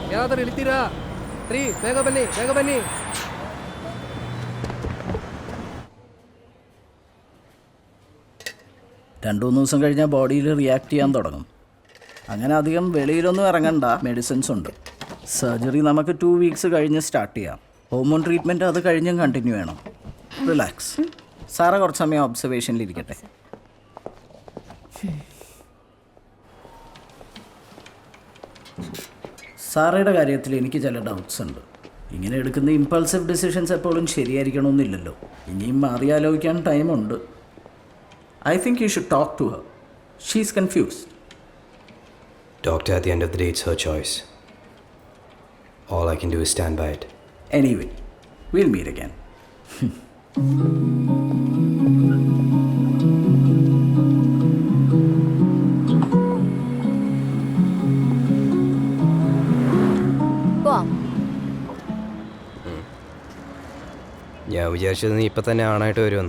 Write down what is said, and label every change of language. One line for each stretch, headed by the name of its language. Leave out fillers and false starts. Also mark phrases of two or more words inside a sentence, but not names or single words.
Kannada: ಬ್ರದರ್ ಇಳಿತೀರಾ? ರೀ ಬೇಗ ಬನ್ನಿ, ಬೇಗ ಬನ್ನಿ.
Malayalam: രണ്ട് മൂന്ന് ദിവസം കഴിഞ്ഞാൽ ബോഡിയിൽ റിയാക്ട് ചെയ്യാൻ തുടങ്ങും. അങ്ങനെ അധികം വെളിയിലൊന്നും ഇറങ്ങണ്ട, മെഡിസിൻസ് ഉണ്ട്. സർജറി നമുക്ക് 2 വീക്സ് കഴിഞ്ഞ് സ്റ്റാർട്ട് ചെയ്യാം.
English: hormone treatment
Malayalam: അത് കഴിഞ്ഞും കണ്ടിന്യൂ ചെയ്യണം. റിലാക്സ്. സാറ കുറച്ച് സമയം ഒബ്സർവേഷനിലിരിക്കട്ടെ. സാറയുടെ കാര്യത്തിൽ എനിക്ക് ചില ഡൗട്ട്സ് ഉണ്ട്. ഇങ്ങനെ എടുക്കുന്ന
English: impulsive decisions
Malayalam: എപ്പോഴും ശരിയായിരിക്കണമെന്നില്ലല്ലോ. ഇനിയും മാറിയാലോചിക്കാൻ ടൈമുണ്ട്.
English: I think you should talk to her. She's confused. Doctor, at the end of the day, it's her choice. All I can do is stand by it. Anyway, we'll meet again.
Malayalam: പോവാം. ഞാൻ വിചാരിച്ചത് നീ ഇപ്പം തന്നെ ആണായിട്ട് വരുമെന്നാ.